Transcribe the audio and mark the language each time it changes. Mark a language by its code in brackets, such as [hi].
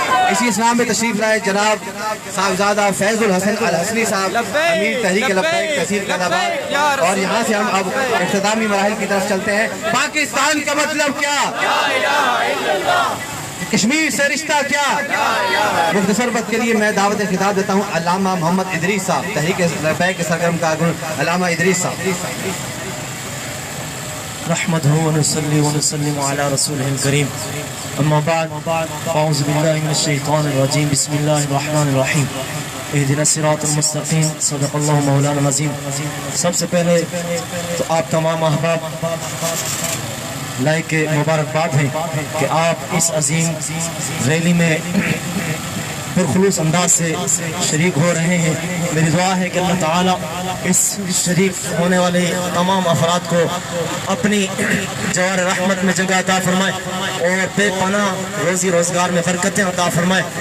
[ur] اسی اسلام میں تشریف لائے جناب صاحبزادہ فیض الحسن الحسنی صاحب, امیر تحریک لبیک تحصیل قادآباد, اور یہاں سے ہم اب اختتامی مراحل کی طرف چلتے ہیں. پاکستان کا مطلب کیا, کشمیر سے رشتہ کیا. مختصر وقت کے لیے میں دعوت خطاب دیتا ہوں علامہ محمد ادریس صاحب, تحریک لبیک کے سرگرم کارکن علامہ ادریس صاحب. [ar] نحمده ونصلي ونسلم على رسوله الكريم اما بعد اعوذ بالله من الشيطان الرجيم بسم الله الرحمن الرحيم اهدنا الصراط المستقيم صدق الله مولانا العظيم. [ur] سب سے پہلے تو آپ تمام احباب لائق مبارکباد ہیں کہ آپ اس عظیم ریلی میں پرخلوص انداز سے شریک ہو رہے ہیں. میری دعا ہے کہ اللہ تعالیٰ اس شریک ہونے والے تمام افراد کو اپنی جوار رحمت میں جگہ عطا فرمائے اور بے پناہ روزی روزگار میں برکتیں عطا فرمائے.